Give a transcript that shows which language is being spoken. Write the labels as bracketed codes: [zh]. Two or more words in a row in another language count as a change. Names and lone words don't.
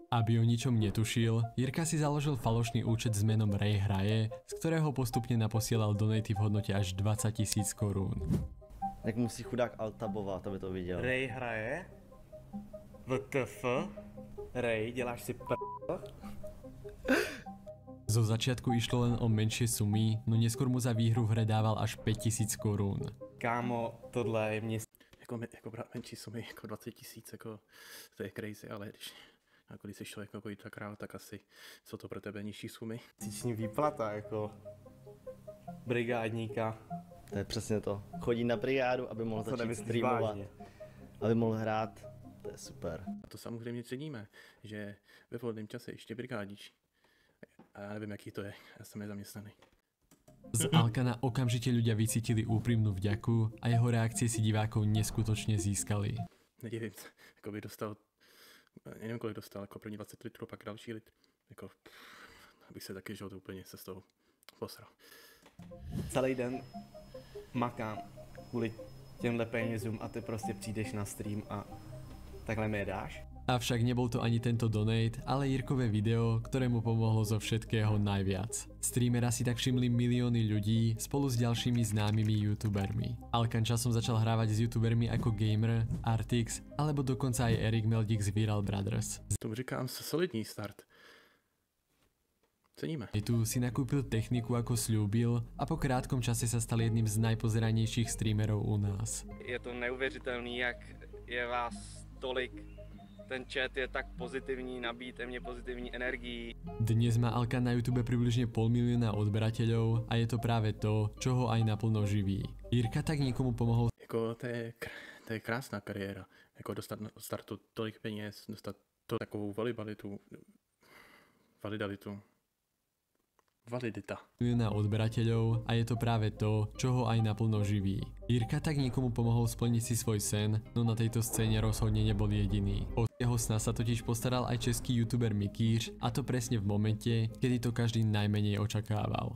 [sk] Aby o ničom netušil, Jirka si založil falošný účet s menom Ray Hraje, z ktorého postupne naposielal donaty v hodnote až 20 000 korún. [cs] Jak musí chudák altabovat, aby to viděl. Ray hraje? VTF? Ray, děláš si [sk] Zo začiatku išlo len o menšie sumy, no neskôr mu za výhru v hre dával až 5 000 korún. [cs] Kámo, tohle je mě Jako menší sumy, jako 20 000, jako to je crazy, ale když jsi člověk jako Jirka Král, tak asi jsou to pro tebe nižší sumy. měsíční výplata, jako brigádníka. To je přesně to. Chodí na brigádu, aby mohl To začít nemyslíš streamovat. vážně. Aby mohl hrát. To je super. A to samozřejmě ceníme, že ve volném čase ještě brigádíš. A já nevím, jaký to je, já jsem nezaměstnaný. [sk] Z Alkana okamžite ľudia vycítili úprimnú vďaku a jeho reakcie si divákov neskutočne získali. [cs] Nedivím se, jako by dostal, nevím kolik dostal, jako první 20 litrů, pak další litr. Jako, abych se taky žil úplně se z toho posral. Celý den makám kvůli těmhle penězům a ty prostě přijdeš na stream a takhle mi je dáš? [sk] Avšak nebol to ani tento donate, ale Jirkové video, ktoré mu pomohlo zo všetkého najviac. Streamera si tak všimli milióny ľudí spolu s ďalšími známymi youtubermi. Alkan časom začal hrávať s youtubermi ako Gamer, Artix alebo dokonca aj Erik Meldík z Viral Brothers. [cs] Tomu říkám solidní start. Ceníme. [sk] Tu si nakúpil techniku ako sľúbil a po krátkom čase sa stal jedným z najpozeranejších streamerov u nás. [cs] Je to neuvěřitelný, jak je vás tolik. Ten chat je tak pozitivní, nabíjete mě pozitivní energií. [sk] Dnes má Alkan na YouTube približne 500 000 odberateľov a je to práve to, čo ho aj naplno živí. Jirka tak niekomu pomohol [cs] Jako to je krásná kariéra. Jako dostat na startu tolik peněz, dostat to takovou validita. [sk] na odberateľov a je to práve to, čo ho aj naplno živí. Jirka tak niekomu pomohol splniť si svoj sen, no na tejto scéne rozhodne nebol jediný. O jeho sna sa totiž postaral aj český youtuber Mikýř, a to presne v momente, kedy to každý najmenej očakával.